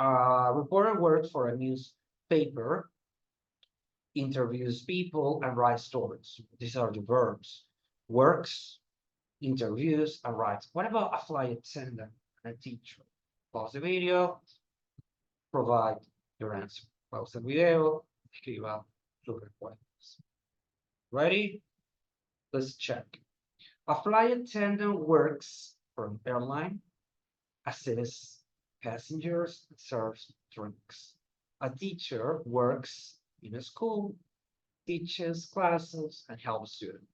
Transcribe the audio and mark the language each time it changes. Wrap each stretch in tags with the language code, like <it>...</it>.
<en>A reporter works for a newspaper, interviews people, and writes stories. These are the verbs. Works, interviews, and writes. What about a flight attendant and a teacher? Pause the video, provide your answer.</en> <es>Pause el video, escriba sus respuestas.</es> <en>Ready? Let's check. A flight attendant works for an airline, assists passengers, and serves drinks. A teacher works in a school, teaches classes, and helps students.</en>